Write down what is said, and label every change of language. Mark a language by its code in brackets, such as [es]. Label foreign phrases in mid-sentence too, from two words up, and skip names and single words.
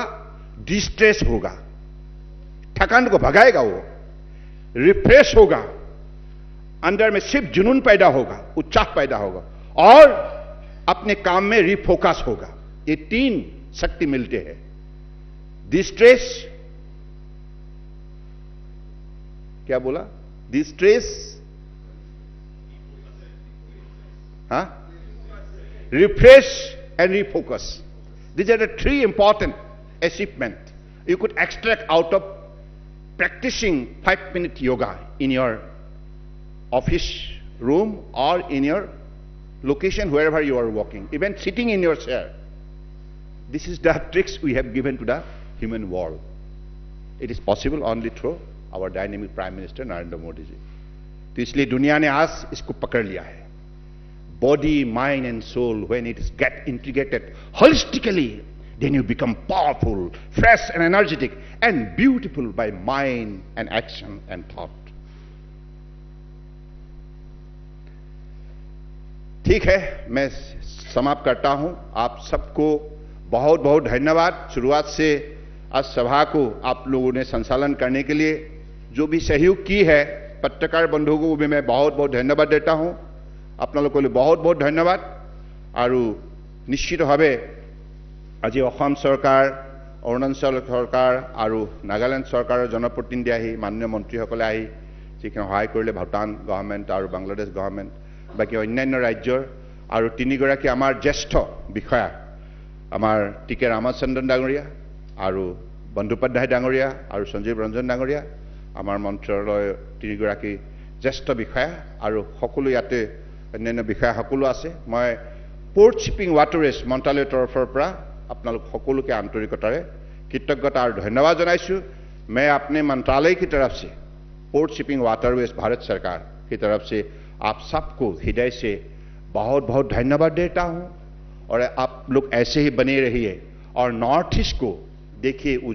[hi] डिस्ट्रेस होगा, थकान को भगाएगा, वो रिफ्रेश होगा, अंदर में सिर्फ जुनून पैदा होगा, उत्साह पैदा होगा और अपने काम में रिफोकस होगा। ये 3 शक्ति मिलते हैं। डिस्ट्रेस, क्या बोला? [en] डिस्ट्रेस, हाँ, refresh and refocus. These are the 3 important achievements you could extract out of practicing 5-minute yoga in your office room or in your location wherever you are working, even sitting in your chair. This is the tricks we have given to the human world. It is possible only through our dynamic Prime Minister Narendra Modi ji. [hi] तो इसलिए दुनिया ने आज इसको पकड़ लिया है। [en] Body, mind and soul, when it is get integrated holistically, then you become powerful, fresh and energetic and beautiful by mind and action and thought. [hi] ठीक है, मैं समाप्त करता हूं। आप सबको बहुत बहुत धन्यवाद। शुरुआत से आज सभा को आप लोगों ने संचालन करने के लिए जो भी सहयोग की है, पत्रकार बंधुओं को भी मैं बहुत बहुत धन्यवाद देता हूं। আপোনালোকলৈ बहुत बहुत धन्यवाद। [as] আৰু নিশ্চিতভাৱে আজি অসম চৰকাৰ, অৰুণাচল চৰকাৰ আৰু নাগালেণ্ড চৰকাৰৰ জনপ্ৰতিনিধি আহি, মাননীয় মন্ত্ৰীসকলে আহি যিখিনি সহায় কৰিলে, ভূটান গভৰ্ণমেণ্ট আৰু বাংলাদেশ গভৰ্ণমেণ্ট, বাকী অন্যান্য ৰাজ্যৰ আৰু 3গৰাকী আমাৰ জ্যেষ্ঠ বিষয়া, আমাৰ টি কে ৰামচন্দ্ৰন ডাঙৰীয়া আৰু বন্দ্যোপাধ্যায় ডাঙৰীয়া আৰু সঞ্জীৱ ৰঞ্জন ডাঙৰীয়া, আমাৰ মন্ত্ৰালয়ৰ তিনিগৰাকী জ্যেষ্ঠ বিষয়া আৰু সকলো ইয়াতে অন্যান্য বিষয়া সকলো আছে। মই পোৰ্ট শিপিং ৱাটাৰৱেজ মন্ত্ৰালয়ৰ তৰফৰ পৰা আপোনালোক সকলোকে আন্তৰিকতাৰে [hi] कृतज्ञता और धन्यवाद [as] जनाइछु। [hi] मैं अपने मंत्रालय की तरफ से पोर्ट शिपिंग वाटरवेज भारत सरकार की तरफ से आप सबको हृदय से बहुत बहुत धन्यवाद देता हूं और आप लोग ऐसे ही बने रहिए और नॉर्थ ईस्ट को देखिए